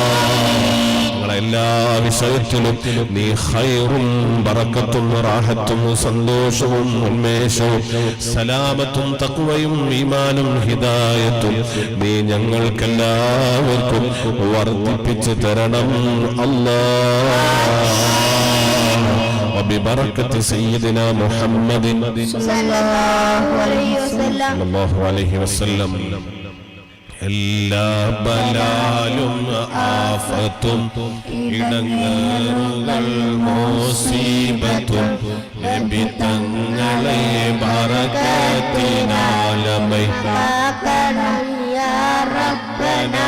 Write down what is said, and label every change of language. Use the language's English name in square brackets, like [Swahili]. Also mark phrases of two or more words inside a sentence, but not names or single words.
[Malayalam] എല്ലാ വിഷയത്തിലും നീ ഖൈറും ബറക്കത്തും റാഹത്തും സന്തോഷവും ഉന്മേഷവും സലാമത്തും തഖ്വയും ഈമാനും ഹിദായത്തും നീ ഞങ്ങൾക്കെല്ലാവർക്കും വർദ്ധിപ്പിച്ചു തരണം അല്ലാഹ്. [Arabic] وببركة سيدنا محمد صلى الله عليه وسلم [Malayalam] എല്ലാ ബലാലും ആഫത്തും ഇടങ്ങേറുകൾ മുസീബത്തും നബി തങ്ങളെ ബറകത്തിനാലമൈ കാക്കണം [Arabic] يا ربنا.